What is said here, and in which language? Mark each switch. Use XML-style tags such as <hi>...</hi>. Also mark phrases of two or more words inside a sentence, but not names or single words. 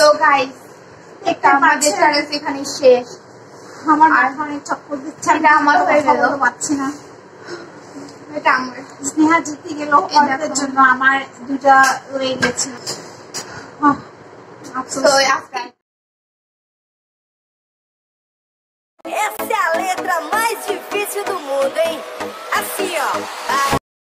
<bn>আমাদের চ্যালেঞ্জ এখানে শেষ। আমার মাথা অনেক চক্কর দিচ্ছে, এটা আমার হয়ে গেল, পাচ্ছি না। এটা আমার স্নেহা জিতে গেল, অল্পের জন্য আমার 2টা রয়ে গেছে। তো আজকে</bn> <pt>Essa é a letra mais difícil do mundo, hein? Assim, ó.</pt>